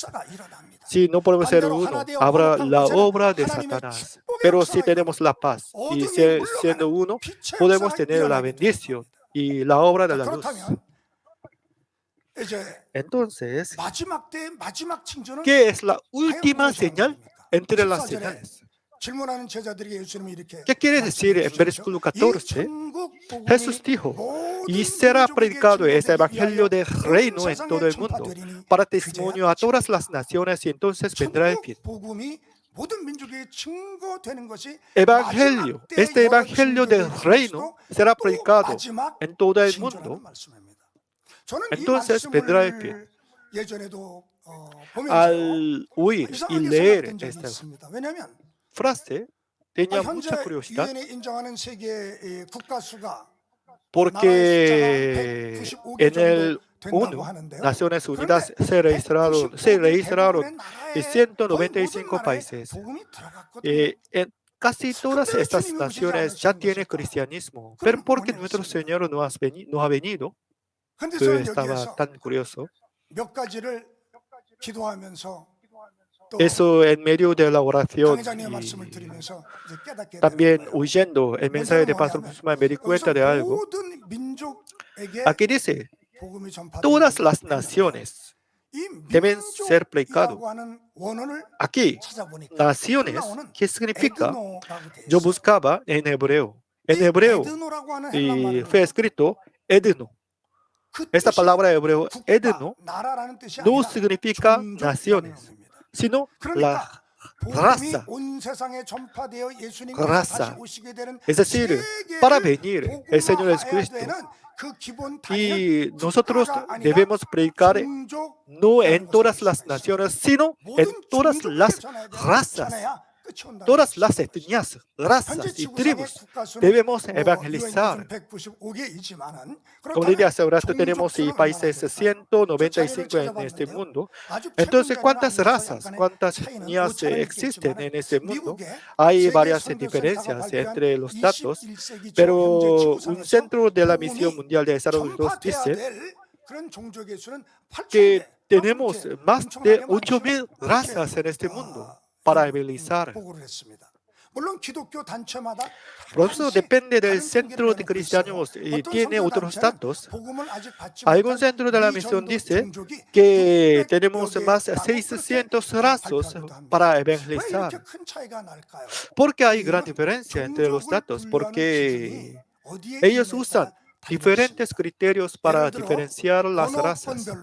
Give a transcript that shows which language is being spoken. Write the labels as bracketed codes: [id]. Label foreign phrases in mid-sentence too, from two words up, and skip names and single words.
[es] Si no podemos ser uno, habrá la obra de Satanás. Pero si tenemos la paz y siendo uno, podemos tener la bendición y la obra de la luz. Entonces, ¿qué es la última señal entre las señales? [ko] 질문하는 제자들에게 예수님이 이렇게 [es] ¿Qué quiere decir en versículo 14? Jesús dijo, y será predicado ese evangelio del reino en todo el mundo, para testimonio a todas las naciones, y entonces vendrá el fin. [ko] 복음이 모든 민족에게 증거되는 것이 [es] Evangelio, [ko] 마지막 때 [es] este [ko] 여러 [es] evangelio del [ko] 증거될 [es] reino [ko] 중에서도 [es] será [ko] 또 [es] predicado [ko] 마지막 [es] en todo el [ko] 징조라는 [es] mundo, [ko] 말씀입니다. 저는 이 [es] entonces vendrá el fin. [ko] 말씀을 예전에도 보면서요 [es] Al oír y [ko] 이상하게 [es] leer [ko] 생각했던 적이 [es] esta [ko] 있습니다. 왜냐하면 [es] frase, tenía [ko] 현재 [es] mucha curiosidad, [ko] 유엔이 인정하는 세계 국가 수가 [es] porque en el [ko] 된다고 [es] ONU, [ko] 하는데요. [es] Naciones [ko] 그런데 [es] Unidas, se registraron [ko] 대부분의 나라에 [es] 195 [ko] 거의 모든 나라에 [es] países. [ko] 복음이 들어갔거든요. [es] En casi todas [ko] 근데 [es] estas [ko] 주님이 오시지 [es] naciones ya tiene [ko] 않으셨을까? [es] cristianismo, [ko] 그건 [es] pero porque nuestro [ko] 원했습니다. [es] Señor no ha venido, [ko] 근데 [es] que [ko] 저는 [es] estaba [ko] 여기에서 [es] tan curioso. [ko] 몇 가지를 기도하면서 또 [es] Eso en medio de la oración [ko] 강회장님의 [es] y [ko] 말씀을 들으면서 이제 깨닫게 되는 [es] también [ko] 거예요. [es] oyendo el mensaje de Pastor [ko] 뭐냐면 [es] Guzmán me di cuenta [ko] 여기서 [es] de algo. [ko] 모든 민족에게 [es] Aquí dice, [ko] 복음이 [es] todas las [ko] 전파되는 [es] naciones [ko] 이 [es] deben ser predicado. [ko] 민족이라고 하는 원어를 [es] Aquí, [ko] 찾아보니까 [es] naciones, [ko] 나오는 [es] ¿qué significa? [ko] 에드노라고 돼 [es] Yo [ko] 있어요. [es] buscaba en hebreo. En [ko] 이 [es] hebreo [ko] 에드노라고 하는 [es] y [ko] 헬란말은 [es] fue escrito Edno. [ko] 그 [es] Esta [ko] 뜻이 [es] palabra hebreo [ko] 국가, [es] Edno [ko] 나라라는 뜻이 [es] no [ko] 아니라 [es] significa [ko] 종족이라는 [es] naciones, [ko] 의미입니다. [es] sino la [ko] 그러니까 복음이 [es] raza. [ko] 온 세상에 전파되어 예수님께서 [es] raza. [ko] 다시 오시게 되는 [es] Es decir, [ko] 세계를 [es] para venir el Señor [ko] 복음화해야 [es] Jesucristo. [ko] 되는 그 기본 [es] Y [ko] 단위는 [es] nosotros [ko] 국가가 아니라 [es] debemos predicar [ko] 종족 [es] no en [ko] 것을 [es] todas las [ko] 말씀하셨어요. [es] naciones, sino en [ko] 모든 [es] todas [ko] 종족에게 [es] las [ko] 전해야 돼요. [es] razas, [ko] 전해야 끝이 온다는 [es] todas [ko] 것이죠. [es] las etnias, [ko] 현재 [es] razas y [ko] 지구상의 [es] tribus. [ko] 국가 수는 [es] Debemos UN evangelizar. [ko] 기준 195개이지만은 [es] Como le dije hace un rato, tenemos [ko] 종족 수는 [es] países [ko] 얼마나 될까요? [es] 195 en este [ko] 찾아봤는데요. [es] mundo. [ko] 아주 [es] Entonces, [ko] 최근 [es] ¿cuántas [ko] 전에 [es] razas, [ko] 약간의 [es] cuántas [ko] 차이는 [es] etnias [ko] 5,000은 [es] existen [ko] 있겠지만 [es] en este mundo? [ko] 미국의 [es] Hay [ko] 세계 [es] varias [ko] 선교 [es] diferencias [ko] 센터가 [es] entre los [ko] 발표한 [es] datos, [ko] 21세기 초 현재 [es] pero un [ko] 지구상에서 [es] centro de la [ko] 복음이 [es] Misión Mundial de Desarrollo [ko] 전파돼야 [es] dice [ko] 될 그런 종족의 수는 [es] que [ko] 8,000개. [es] tenemos más de 8,000 razas en este mundo para evangelizar. [ko] 보고를 했습니다. 물론 기독교 단체마다 [es] Por eso depende del centro de cristianos y tiene otros datos. Algún centro de la misión dice que tenemos más de 600 razas para evangelizar. ¿Por qué hay gran diferencia entre los datos? Porque ellos usan diferentes criterios para diferenciar las razas.